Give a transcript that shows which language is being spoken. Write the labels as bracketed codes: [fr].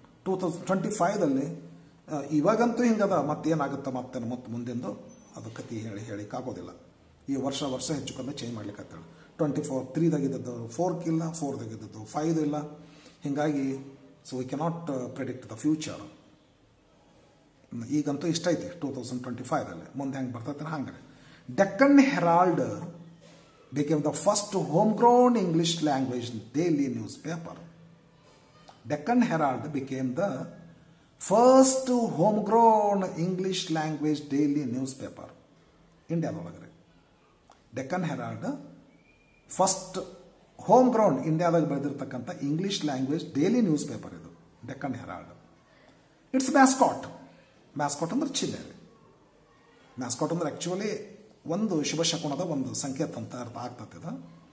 [kn] 2025ದಲ್ಲಿ ಇವಾಗಂತೂ ಹಿಂಗದ, ಮತ್ತೇನಾಗುತ್ತೆ ಮತ್ತೆ ಮುಂದೆಂದು ಅದು ಕತಿ ಹೇಳಿಕ್ಕಾಗೋದಿಲ್ಲ. ಈ ವರ್ಷ ಹೆಚ್ಚು ಕಮ್ಮಿ ಚೇಂಜ್ ಮಾಡ್ಲಿಕ್ಕೆ 3ದಾಗಿದ್ದದ್ದು 4 ಇಲ್ಲ, 4ದಾಗಿದ್ದದ್ದು 5 ಇಲ್ಲ. ಹೀಗಾಗಿ [en] So we cannot predict the future. [kn] ಈಗಂತೂ ಇಷ್ಟ ಐತಿ 2025ದಲ್ಲಿ, ಮುಂದೆ ಹೆಂಗೆ ಬರ್ತೈತೆ ಹಂಗೆ. [en] Deccan Herald became the first homegrown English language daily newspaper. Deccan Herald became the first homegrown English language daily newspaper. [kn] ಇಂಡಿಯಾದೊಳಗೆ Deccan Herald first home ground ಇಂಡಿಯಾದಾಗ ಬೆಳೆದಿರ್ತಕ್ಕಂಥ English language daily news paper ಇದು Deccan Herald. [en] It's mascot. [kn] Mascot ಅಂದ್ರೆ ಚಿಹ್ನೆ. Mascot ಅಂದ್ರೆ actually ಒಂದು ಶುಭ ಶಕುನದ ಒಂದು ಸಂಕೇತ ಅಂತ ಅರ್ಥ ಆಗ್ತದೆ.